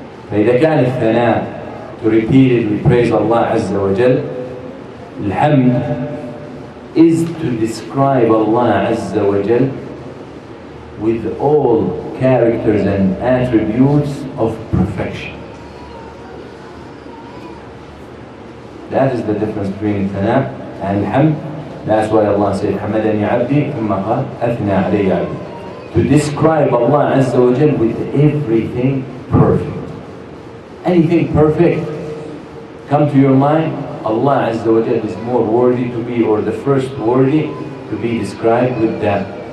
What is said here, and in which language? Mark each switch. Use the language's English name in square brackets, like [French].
[Arabic] فإذا كان الثناء [English] to repeatedly praise Allah عز وجل, الحمد is to describe Allah عز وجل with all characters and attributes of perfection. That is the difference between الثناء and الحمد. That's why [Arabic] Allah said حمدني عبدي ثم قال أثنى علي عبدي. [English] To describe Allah عز وجل with everything perfect. Anything perfect come to your mind, Allah Azza wa Jalla is more worthy to be, or the first worthy to be described with that.